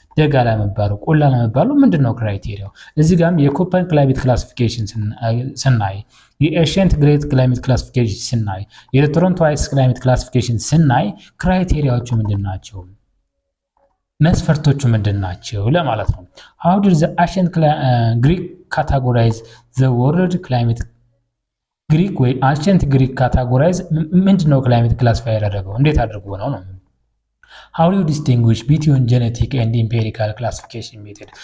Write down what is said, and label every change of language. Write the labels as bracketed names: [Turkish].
[Amharic] ደጋ ለመባሉ ቆላ ለመባሉ ምንድነው ክራይቴሪያው? እዚህ ጋርም የኮፐን ክላይሜት ክላሲፊኬሽን ስናይ፣ የኤሽንት ግሬት ክላይሜት ክላሲፊኬሽን ስናይ፣ የቶሮንቶ አይስ ክላይሜት ክላሲፊኬሽን ስናይ ክራይቴሪያዎቹ ምንድናቸው? መስፈርቶቹ ምንድናቸው ለማለት ነው። [English] how did the ancient Greek categorize the world climate? [Amharic] ግሪክ ወይ [English] ancient Greek categorize [Amharic] ምንድነው ክላይሜት ክላሲፋይ ያደረገው? እንዴት አድርጎ ነው ነው [English] How do you distinguish between genetic and empirical classification method?